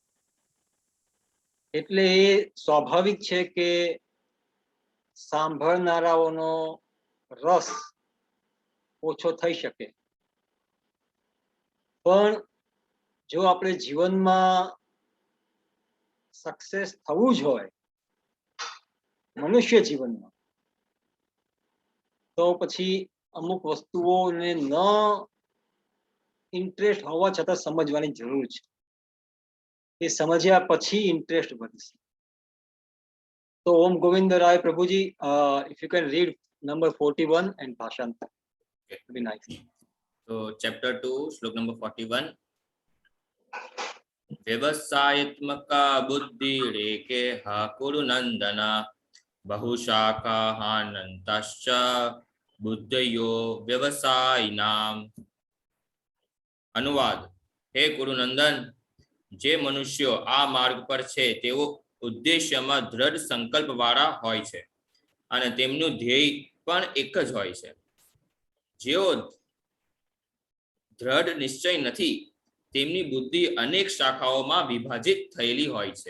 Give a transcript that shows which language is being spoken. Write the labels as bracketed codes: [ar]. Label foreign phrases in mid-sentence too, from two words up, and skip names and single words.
[gu] એટલે એ સ્વાભાવિક છે કે સાંભળનારાઓનો રસ ઓછો થઈ શકે, પણ જો આપણે જીવનમાં સક્સેસ થવું જ હોય મનુષ્ય જીવનમાં, તો પછી અમુક વસ્તુઓને ન ઇન્ટરેસ્ટ હોવા છતાં સમજવાની જરૂર છે. એ સમજ્યા પછી ઇન્ટરેસ્ટ વધશે. [en] તો ઓમ ગોવિંદ રાય પ્રભુજી, if you can read number 41 and ભાષાંતર, it'd be nice. So chapter 2 श्लोक number 41. [sa] व्यवसायत्मका बुद्धि रेके हा कुरु नंदना बहुशाखाहानंतश्च बुद्धयो व्यवसायिनाम. अनुवाद. हे कुरुनंदन, [gu] જે મનુષ્યો આ માર્ગ પર છે તેઓ ઉદ્દેશ્યમાં દ્રઢ સંકલ્પ વાળા હોય છે અને તેમનું ધ્યેય પણ એક જ હોય છે. જેઓ દ્રઢ નિશ્ચય નથી તેમની બુદ્ધિ અનેક શાખાઓમાં વિભાજિત થયેલી હોય છે.